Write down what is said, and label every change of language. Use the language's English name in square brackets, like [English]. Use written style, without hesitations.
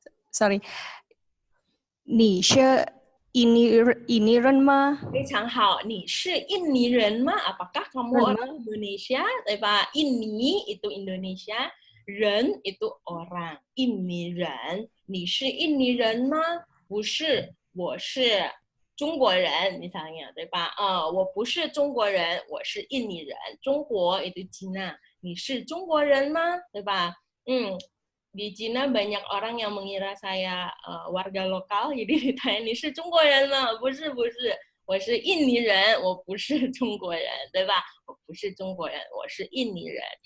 [English] Sorry. [Chinese] 你是印尼人吗？非常好，你是印尼人吗? [Indonesian] Apakah kamu orang Indonesia? [Chinese] 对吧? [Indonesian] Ini itu Indonesia, 人 itu orang, [Chinese] 印尼人。你是印尼人吗？不是，我是中国人 [Indonesian] misalnya, [Chinese] 对吧？我不是中国人，我是印尼人。中国 [Indonesian] itu Cina. [Chinese] 你是中国人吗？对吧？ [Indonesian] di Cina banyak orang yang mengira saya warga lokal, jadi ditanya, [Chinese] 你是中国人吗？不是，不是，我是印尼人，我不是中国人，对吧？我不是中国人，我是印尼人。